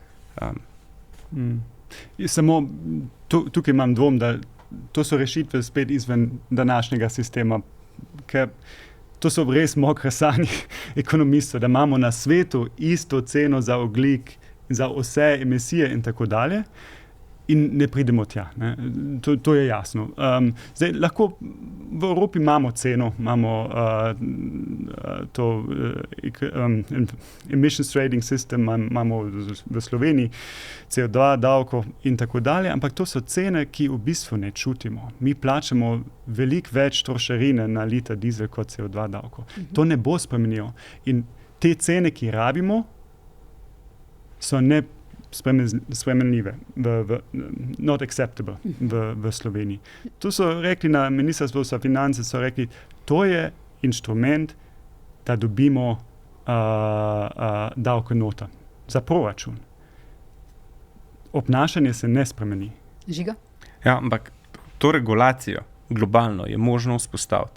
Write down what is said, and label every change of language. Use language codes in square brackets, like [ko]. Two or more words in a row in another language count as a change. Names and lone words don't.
[sl] Samo tukaj imam dvom, da to so rešitve spet izven današnjega sistema, ker to so res mokre sanje ekonomistov, da imamo na svetu isto ceno za ogljik, za vse emisije in tako dalje. In ne pridemo tja. Ne? To je jasno. Zdaj, lahko v Evropi imamo ceno, imamo [en] emissions trading system, [sl] imamo v Sloveniji CO2 davko in tako dalje, ampak to so cene, ki v bistvu ne čutimo. Mi plačamo veliko več trošarine na liter dizel kot CO2 davko. To ne bo spremenilo. In te cene, ki rabimo, so ne spremenljive, [en] not acceptable [sl] v Sloveniji. Tu so rekli na Ministrstvu za finance, so rekli, to je inštrument, da dobimo davke nota za proračun. Obnašanje se ne spremeni. Žiga? Ja, ampak to regulacijo globalno je možno vzpostaviti.